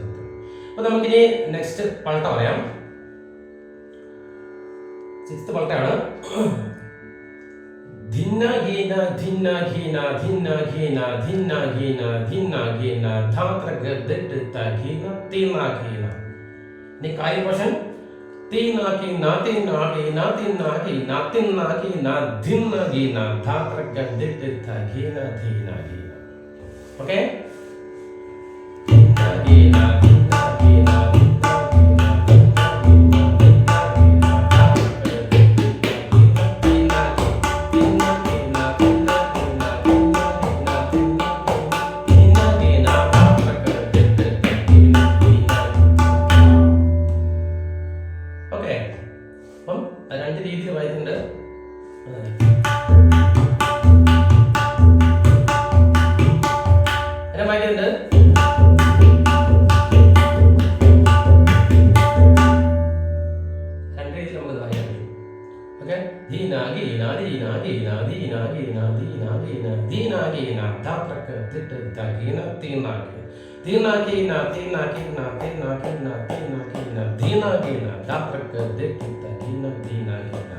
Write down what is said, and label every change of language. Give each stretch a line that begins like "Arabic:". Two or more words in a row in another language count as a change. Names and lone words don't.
Malayalam: അപ്പൊ നമുക്കിനി നെക്സ്റ്റ് പൾട്ട പറയാം. സിക്സ്ത് പൾട്ടയാണ്. ധിന്ന ഗീന ധിന്ന ഗീന ധിന്ന ഗീന ധിന്ന ഗീന ധിന്ന ഗീന ധാത്ര ഗദ്ദ ഗീന തീന ഗീന. ഇനി കായ പോഷൻ तीना की ना तीना की ना तीना की ना तीना की ना धिन्ना गीना धात्र गद्दित था गीना धीना गीना. ओके, धिन्ना गीना धिन्ना गीना धिन्ना गीना धिन्ना गीना धात्र गद्दित गीना तीना तीना गीना तीना गीना तीना गीना तीना गीना धात्र गद्दित गीना तीना. ഓക്കെ, അപ്പം രണ്ട് രീതിയിൽ വായിക്കുന്നുണ്ട്. എന്നെ വായിക്കുന്നുണ്ട്. രണ്ട് രീതിയിൽ നമുക്കത് വായിക്കാൻ പറ്റും. ഓക്കെ, ധീന ഗീന ധീന ഗീന ധീന ഗീന ധീന ഗീന ധീന ഗീന ധാത്രക്ക് തിട്ട് ഗീന തീന तीना कीना तीना कीना तीना कीना तीना कीना धीना कीना धात्रक दिक्कित गीना धीना कीना.